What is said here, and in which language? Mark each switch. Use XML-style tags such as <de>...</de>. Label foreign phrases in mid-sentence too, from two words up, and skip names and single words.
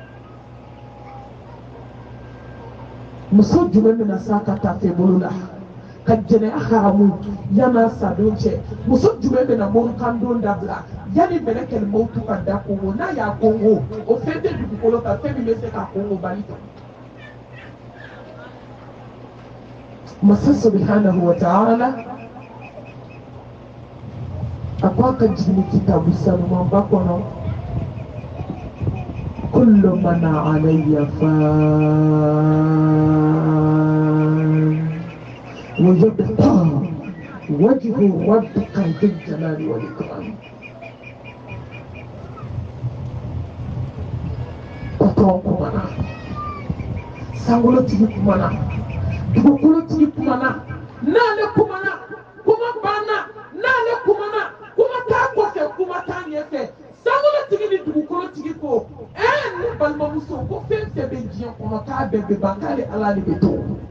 <bm>muso jumɛn bɛna s'a ka tafe bolo la ka jɛnɛ haramu yana sadon cɛ muso jumɛn bɛna morikan don dabila yanni mɛlɛkɛl mawutu ka da kongo n'a y'a kongo o fɛn tɛ dugukolo kan fɛn min bɛ se ka kongo bali kɛ masa</bm> <ar>سبحانه وتعالى</ar> <bm>a ko a ka jigin kitabu sanumanba kɔnɔ</bm> <ar>كل من عليها فان ويبقى وجه ربك ذي الجلال والإكرام</ar> <bm>patron kumana sangolo tigi kumana dugukolo tigi kumana n'ale kumana kuma banna n'ale kumana kuma t'a kɔfɛ kuma t'a ɲɛfɛ sangolo tigi ni dugukolo tigi ko ne balimamuso ko fɛn fɛn bɛ diɲɛ kɔnɔ k'a bɛɛ bɛ ban k'ale ala de bɛ to</bm>